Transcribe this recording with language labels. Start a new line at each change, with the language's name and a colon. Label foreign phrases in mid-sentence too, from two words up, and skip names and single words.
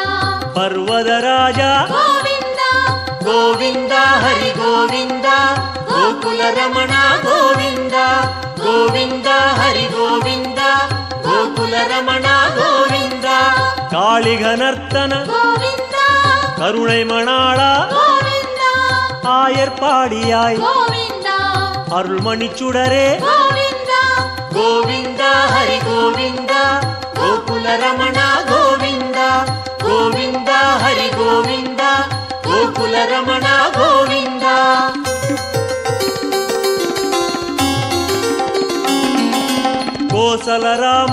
Kannada: ಪರ್ವತ ರಾಜ
Tamil: கோவிந்தா
Kannada: ಗೋವಿಂದ ಹರಿ ಗೋವಿಂದ ಗೋಕುಲ ರಮಣ ಗೋವಿಂದ ಗೋವಿಂದ ಹರಿ ಗೋವಿಂದ ಗೋಕುಲ ರಮಣ ಗೋವಿಂದ ಕಾಳಿಘನರ್ತನ
Tamil: கோவிந்தா கருணை மணாளா கோவிந்தா ஆயர்பாடியாய் கோவிந்தா அருள்மணிச்சுடரே கோவிந்தா
Kannada: ಗೋವಿಂದ ಹರಿ ಗೋವಿಂದ ಗೋಕುಲ ರಮಣ ಗೋವಿಂದ ಗೋವಿಂದ ಹರಿ ಗೋವಿಂದ ಗೋಕುಲ ರಮಣ ಗೋವಿಂದ ಕೋಸಲ ರಾಮ